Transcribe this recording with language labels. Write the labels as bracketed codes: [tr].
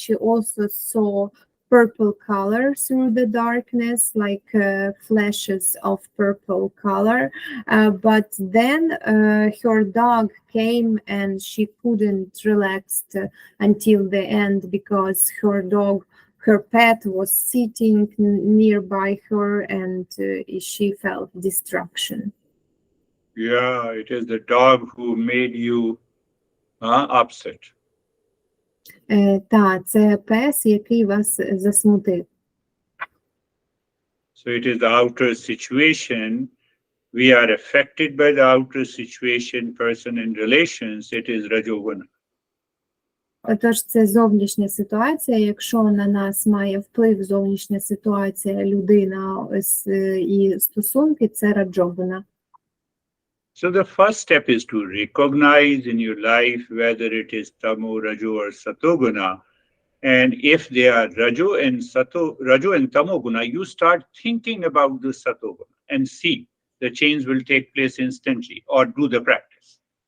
[en] She also saw purple color through the darkness, like flashes of purple color, but then her dog came and she couldn't relax until the end, because her pet was sitting nearby her, and she felt distraction. Yeah, it is the dog who made you upset. [uk] Та, це пес, який вас засмутив. [en] So it is the outer situation. We are affected by the outer situation, person and relations. It is Rajoguna. [uk] Тож це зовнішня ситуація. Якщо на нас має вплив зовнішня ситуація, людина і стосунки, це раджогуна. [en] So the first step is to recognize in your life whether it is Tamo, Raju or Satoguna. And if they are Raju and Tamoguna, you start thinking about the Satoguna and see the change will take place instantly, or do the practice.